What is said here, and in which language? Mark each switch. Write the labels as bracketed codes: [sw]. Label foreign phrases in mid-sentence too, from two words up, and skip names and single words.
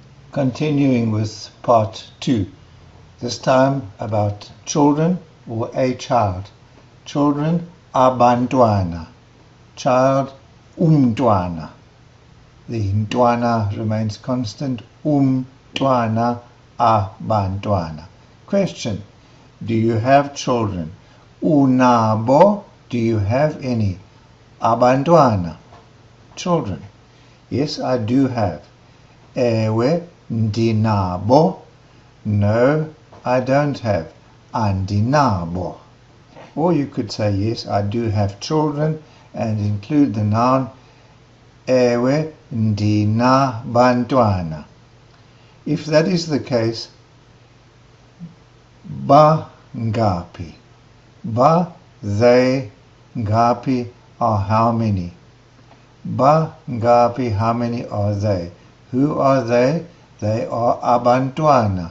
[en] Continuing with part 2, this time about children or a child. Children, abantwana. Child, umntwana. The ntwana remains constant, [xh] umntwana, abantwana. [en] Question, do you have children? Unabo, do you have any? Abantwana, children. Yes, I do have. [xh] Ewe, ndinabo. [en] No, I don't have. [xh] Andinabo. [en] Or you could say, yes, I do have children, and include the noun [xh] ewe ndinabantwana. [en] If that is the case, [xh] ba ngapi. [en] Ba, they, ngapi are how many. [xh] Ba ngapi, [en] how many are they? Who are they? They are abantwana.